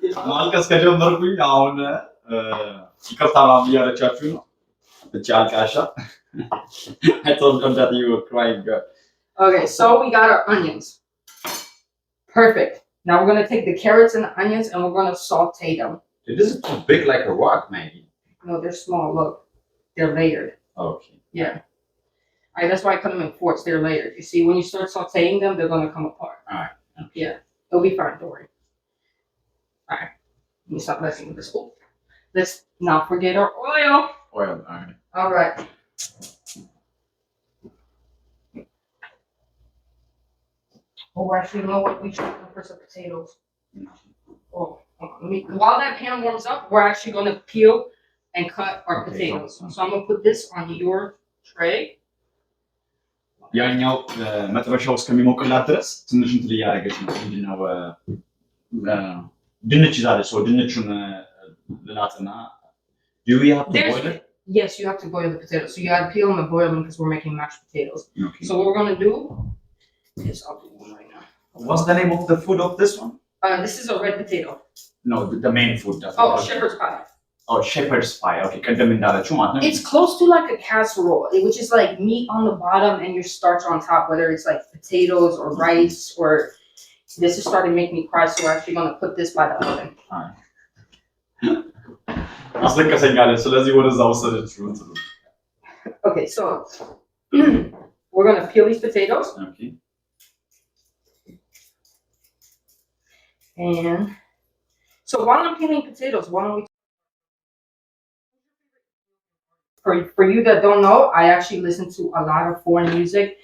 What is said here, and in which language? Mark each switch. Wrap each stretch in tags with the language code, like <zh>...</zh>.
<am>ማልቀስ ከጀመርኩኝ አሁን ይቅርታ ማለት እያለቻችሁ ነው እቺ አልቃሻ.</am> <en>I told them that you were crying. Okay, so we got our onions. Perfect. Now we're going to take the carrots and the onions and we're going to sauté them. This is too big like a rock, Maggie. No, they're small. Look. They're layered. Okay. Yeah. That's why I cut them in fourths. They're layered. You see, when you start sautéing them, they're going to come apart. All right. Okay. Yeah, it'll be fine. Don't worry. All right. Let me stop messing with this. Oh, let's not forget our oil. Oil, all right. All right. Oh, actually, you know what? We should go for some potatoes. Oh, while that pan warms up, we're actually going to peel and cut our potatoes. So I'm going to put this on your tray.</en> <am>ያኛው መጥበሻው እስከሚሞቅላት ድረስ ትንሽ እንትን እያደረገች ነው። ምንድነው ድንች ይዛለች። ሰው ድንቹን ልላጥና</am> <en>do we have to boil it? Yes, you have to boil the potatoes. So you got to peel them and boil them because we're making mashed potatoes. Okay. So what we're going to do is I'll do one right now. What's the name of the food of this one? This is a red potato. No, the main food. Oh, shepherd's pie. Oh, shepherd's pie.</en> <am>Okay, ቅድም እንዳለችው ማለት ነው.</am> <en>It's close to like a casserole, which is like meat on the bottom and your starch on top, whether it's like potatoes or rice or this is starting to make me cry, so we're actually going to put this by the oven.</en> <am>አስለቀሰኛለች። ስለዚህ ወደዛ ወሰደችው እንትኑ።</am> <en>Okay, so we're going to peel these potatoes. Okay. And so while I'm peeling potatoes, why don't we for you that don't know, I actually listen to a lot of foreign music.</en>